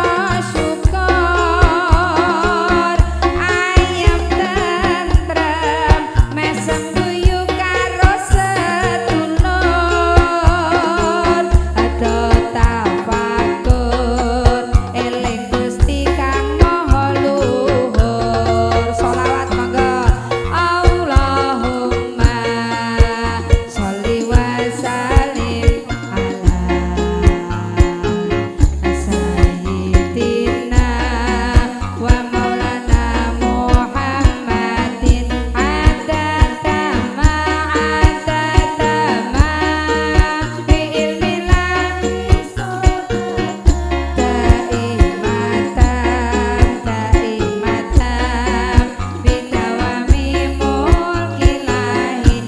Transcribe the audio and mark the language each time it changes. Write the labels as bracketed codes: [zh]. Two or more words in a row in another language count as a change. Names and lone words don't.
[jv] syukur ayem tentrem mesem guyu karo sedulur ado tafakur eling Gusti kang maha luhur. Sholawat monggo. [ar] اللهم صل وسلم على سيدنا ومولانا محمد عدد ما بعلم الله دائمة بدوام ملك الله.